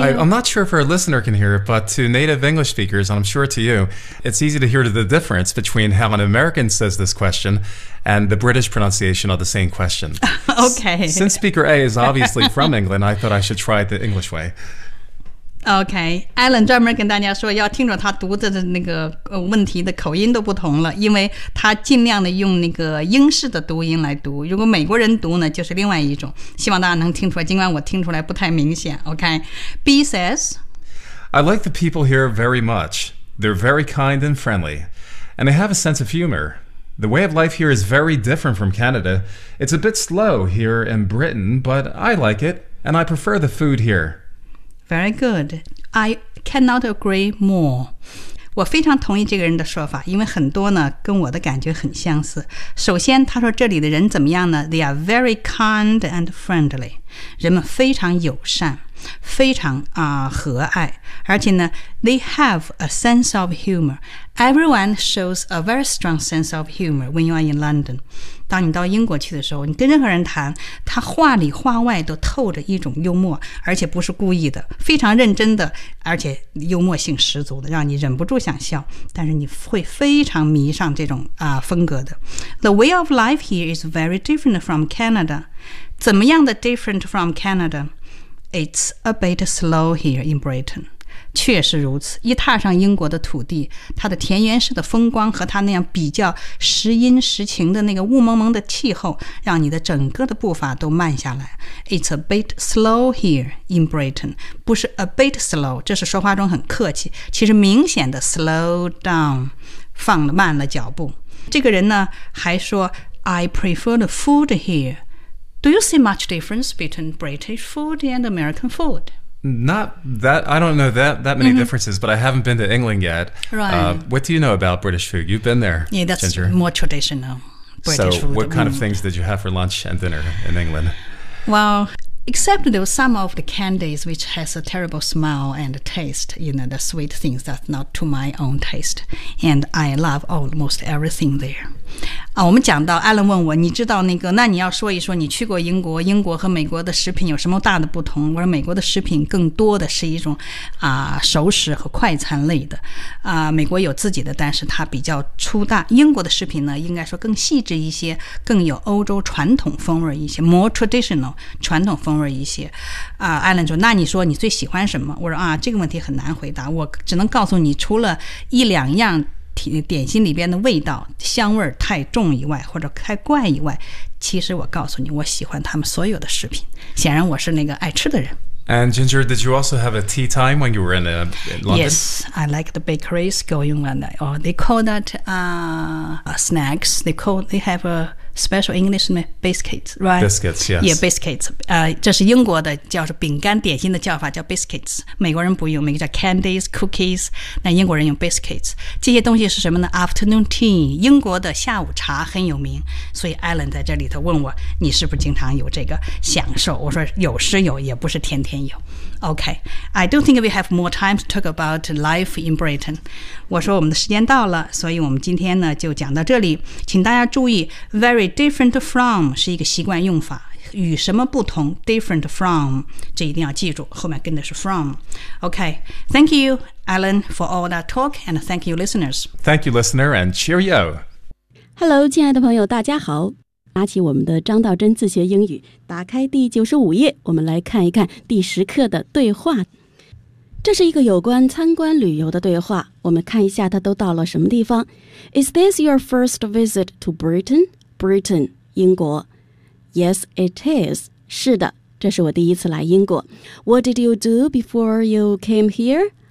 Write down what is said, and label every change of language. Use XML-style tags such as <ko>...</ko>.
<en>I'm not sure if our listener can hear it, but to native English speakers, and I'm sure to you, it's easy to hear the difference between how an American says this question and the British pronunciation of the same question. Okay. Since speaker A is obviously from England, I thought I should try it the English way.</en> <zh>OK，Alan 专门跟大家说要听着他读的那个问题的口音都不同了，因为他尽量的用那个英式的读音来读，如果美国人读呢就是另外一种，希望大家能听出来，尽管我听出来不太明显。</zh> <en>OK，B says I like the people here very much. They're very kind and friendly, and they have a sense of humor. The way of life here is very different from Canada. It's a bit slow here in Britain, but I like it, and I prefer the food here Very good. I cannot agree more.</en> <zh>我非常同意这个人的说法，因为很多呢跟我的感觉很相似。首先他说这里的人怎么样呢？</zh> <en>They are very kind and friendly.</en> <zh>人们非常友善，非常和蔼。而且呢</zh> <en>they have a sense of humor. Everyone shows a very strong sense of humor when you are in London.</en> <zh>当你到英国去的时候，你跟任何人谈，他话里话外都透着一种幽默，而且不是故意的，非常认真的，而且幽默性十足的，让你忍不住想笑，但是你会非常迷上这种风格的。</zh> <en>The way of life here is very different from Canada.</en> <zh>怎么样的</zh> <en>different from Canada? It's a bit slow here in Britain.</en> <zh>确实如此，一踏上英国的土地，它的田园式的风光和它那样比较时阴时晴的那个雾蒙蒙的气候，让你的整个的步伐都慢下来。</zh> <en>It's a bit slow here in Britain.</en> <zh>不是 a bit slow, 这是说话中很客气，其实明显的 slow down, 放了慢了脚步。这个人呢还说</zh> <en>I prefer the food here. Do you see much difference between British food and American food? Not that, I don't know that many differences, but I haven't been to England yet. Right. What do you know about British food? You've been there, Ginger. Yeah, that's more traditional British food. So what kind of things did you have for lunch and dinner in England? Well, except there were some of the candies, which has a terrible smell and taste, you know, the sweet things that's not to my own taste. And I love almost everything there.</en> <zh>我们讲到 Alan 问我，你知道那个，那你要说一说你去过英国，英国和美国的食品有什么大的不同？我说美国的食品更多的是一种熟食和快餐类的美国有自己的，但是它比较粗大，英国的食品呢应该说更细致一些，更有欧洲传统风味一些， more traditional 传统风味一些Alan 说，那你说你最喜欢什么？我说这个问题很难回答，我只能告诉你除了一两样点心里边的味道香味太重以外，或者太怪以外，其实我告诉你，我喜欢他们所有的食品。显然，我是那个爱吃的人。</zh> <en>And Ginger, did you also have a tea time when you were in London? Yes, I like the bakeries going on. Oh, they call that snacks. They have a special English name, biscuits, right? Biscuits, yes.</en> <zh>Yeah, biscuits. 这是英国的叫是饼干点心的叫法叫 biscuits. 美国人不用，美国叫 candies, cookies. 那英国人用 biscuits. 这些东西是什么呢 ？Afternoon tea. 英国的下午茶很有名，所以 Alan 在这里头问我，你是不是经常有这个享受？我说有是有，也不是天天。</zh> <en>Okay, I don't think we have more time to talk about life in Britain.</en> <zh>我说我们的时间到了，所以我们今天呢就讲到这里。请大家注意 ，very different from 是一个习惯用法，与什么不同 ？Different from 这一定要记住，后面跟的是 from。</zh> <en>Okay, thank you, Alan, for all that talk, and thank you, listeners. Thank you, listener, and cheerio.</en> <zh>Hello, 亲爱的朋友，大家好。拿起我们的张道真自学英语，打开第95页，我们来看一看第10课的对话。这是一个有关参观旅游的对话，我们看一下他都到了什么地方。</zh> <en>Is this your first visit to Britain? Britain, 英国。 Yes, it is.</en> <zh>是的，这是我第一次来英国。</zh> <en>What did you do before you came here?</en>